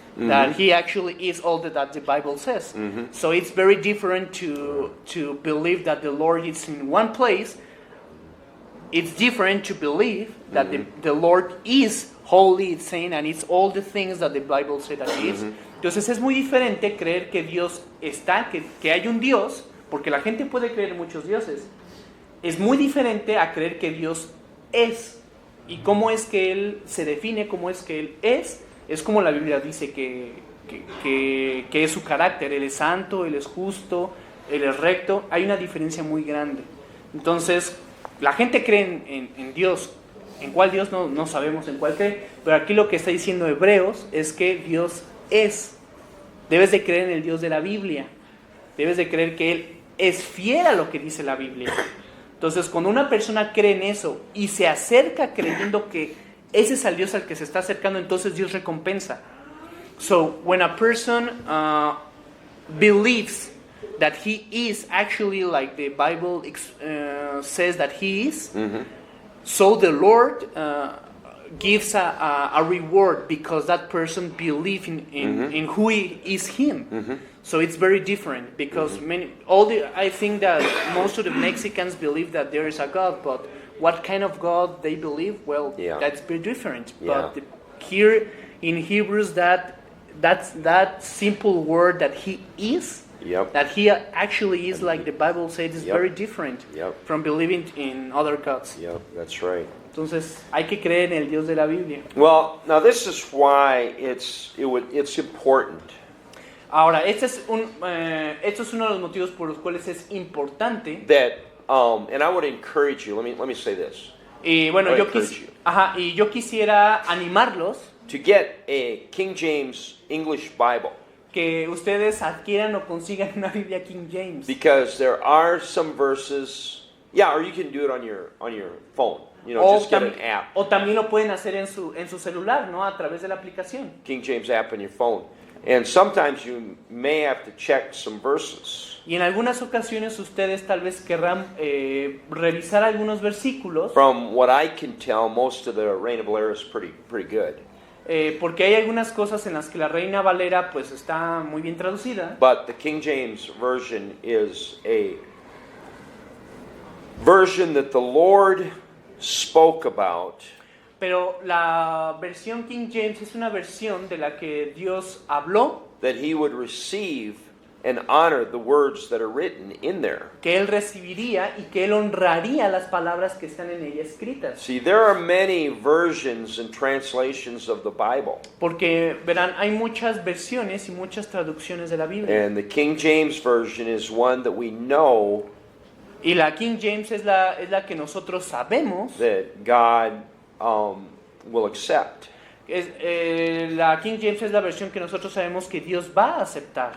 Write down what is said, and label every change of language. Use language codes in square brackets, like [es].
[en] That He actually is all that the Bible says. So it's very different to believe that the Lord is in one place. It's different to believe that the Lord is holy, it's saying, and it's all the things that the Bible says that He is. [es] Entonces es muy diferente creer que Dios está, que hay un Dios, porque la gente puede creer en muchos dioses. Es muy diferente a creer que Dios es. Y cómo es que Él se define, cómo es que Él es como la Biblia dice que es su carácter. Él es santo, Él es justo, Él es recto. Hay una diferencia muy grande. Entonces, la gente cree en Dios. ¿En cuál Dios? No sabemos en cuál cree. Pero aquí lo que está diciendo Hebreos es que Dios es. Debes de creer en el Dios de la Biblia. Debes de creer que Él es fiel a lo que dice la Biblia. Entonces, cuando una persona cree en eso y se acerca creyendo que ese es el Dios al que se está acercando, entonces Dios recompensa. [en] So, when a person believes that He is actually like the Bible says that He is, so the Lord gives a reward because that person believes in who He is Him. So it's very different because I think that most of the Mexicans believe that there is a God, but what kind of God they believe, well, that's very different. Yeah. But here in Hebrews, that simple word that He is, that He actually is like the Bible says, is very different from believing in other gods. Yep, that's right. [es] Entonces, hay que creer en el Dios de la Biblia. [en] Well, now this is why it's important. [es] Ahora, este es uno de los motivos por los cuales es importante. [en] That and I would encourage you. Let me say this. [es] Y bueno, [en] I encourage you. [es] yo quisiera animarlos [en] To get a King James English Bible. [es] Que ustedes adquieran o consigan una Biblia King James. [en] Because there are some verses, or you can do it on your phone. Just get an app. [es] O también lo pueden hacer en su celular, ¿no? A través de la aplicación. [en] King James app on your phone. And sometimes you may have to check some verses. [es] Y en algunas ocasiones ustedes tal vez querrán revisar algunos versículos, [en] From what I can tell, most of the Reina Valera is pretty good. [es] porque hay algunas cosas en las que la Reina Valera pues está muy bien traducida, [en] But the King James Version is a version that the Lord spoke about [es] pero la versión King James es una versión de la que Dios habló, [en] that he would receive and honor the words that are written in there. [es] que Él recibiría y que Él honraría las palabras que están en ella escritas. [en] See, there are many versions and translations of the Bible. [es] Porque, verán, hay muchas versiones y muchas traducciones de la Biblia. [en] And the King James Version is one that we know [es] Y la King James es la que nosotros sabemos. [en] that God will accept. [es] La King James es la versión que nosotros sabemos que Dios va a aceptar.